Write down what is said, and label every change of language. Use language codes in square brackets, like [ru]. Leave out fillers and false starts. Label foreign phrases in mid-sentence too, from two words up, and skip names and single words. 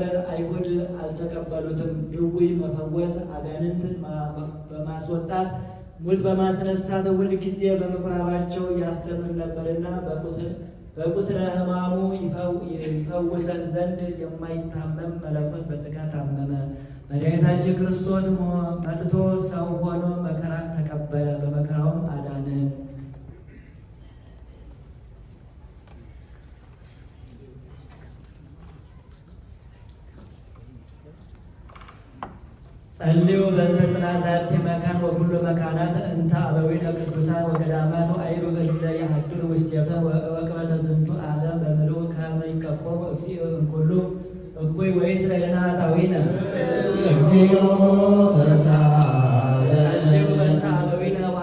[am] አይሁድ አልተቀበሉትም። ድውይ መፈወስ፣ አጋንንትን በማስወጣት ሙት በማስነሳት ሁል ጊዜ በምኩራባቸው ያስተምር ነበርና በቁስለ ሕማሙ ይፈውሰን ዘንድ የማይታመም መለኮት በሥጋ ታመመ። መድኃኒታችን ክርስቶስ መጥቶ ሰው ሆኖ መከራ ተቀበለ፣ በመከራውም አዳነን። [gez] ጸልዩ በእንተ ጽናዛቲ መካን ወኩሉ መካናት እንተ አበዊነ ቅዱሳን ወገዳማት አይሩግ እለ ያሐድሩ ውስቴተ ወቅበተ ዝንቱ ዓለም በምልኡ ከመ ይቀቦሙ እግዚእ እምኩሉ እኩይ ወይስረይልነ ኃጣውኢነ እግዚኦ ተሳለነ። ጸልዩ በእንተ አበዊነ